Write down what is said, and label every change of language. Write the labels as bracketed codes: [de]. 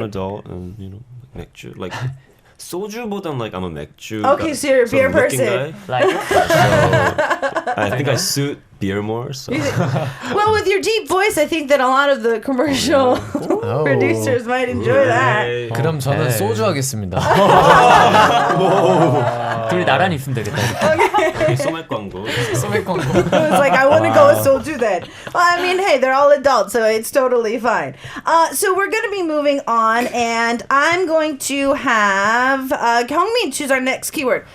[en] an adult, and you know, 맥주 like. [ko] 소주보단 [en] like I'm a 맥주. Okay, so you're a beer person. Guy. Like So I think I suit beer more. So. Well, with your deep voice, I think that a lot of the commercial producers might enjoy that. [ko] 그럼 저는 소주 하겠습니다. 둘이 나란히 있으면 되겠다. 소맥 광고. 소맥 광고. [en] It's like, I want to go with soju then. Well, I mean, hey, they're all adults, so it's totally fine. So we're going to be moving on, and I'm going to have 경민 choose our next keyword.